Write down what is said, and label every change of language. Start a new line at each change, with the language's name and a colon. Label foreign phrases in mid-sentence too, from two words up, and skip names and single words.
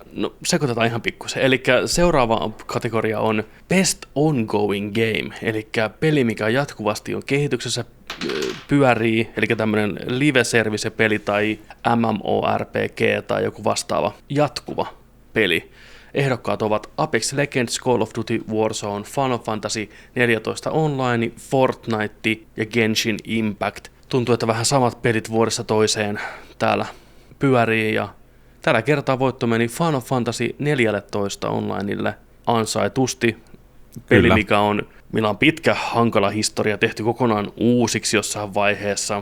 Finnish: No sekoitetaan ihan pikkusen. Eli seuraava kategoria on Best Ongoing Game, eli peli, mikä jatkuvasti on kehityksessä, pyörii, eli tämmöinen live-service-peli tai MMORPG tai joku vastaava jatkuva peli. Ehdokkaat ovat Apex Legends, Call of Duty, Warzone, Final Fantasy 14 Online, Fortnite ja Genshin Impact. Tuntuu, että vähän samat pelit vuodesta toiseen täällä pyörii ja tällä kertaa voitto meni Final Fantasy 14 Onlineille ansaitusti. Peli, millä on pitkä, hankala historia, tehty kokonaan uusiksi jossain vaiheessa.